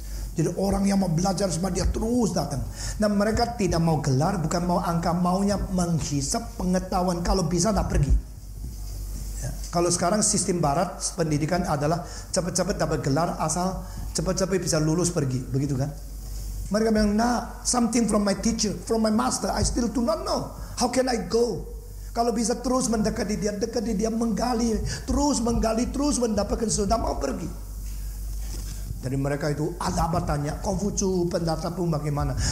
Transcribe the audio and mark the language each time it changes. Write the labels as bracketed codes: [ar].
[id] Jadi orang yang mau belajar sama dia terus datang. Dan mereka tidak mau gelar, bukan mau angka, maunya menghisap pengetahuan. Kalau bisa tak pergi. Ya. Kalau sekarang sistem barat pendidikan adalah cepat-cepat dapat gelar, asal cepat-cepat bisa lulus pergi, begitu kan? Mereka bilang, nah, [en] something from my teacher, from my master, I still do not know. How can I go? [id] Kalau bisa terus mendekati dia, menggali, terus mendapatkan sudah mau pergi. Jadi mereka itu ada apa tanya, Konghucu pendapatmu bagaimana?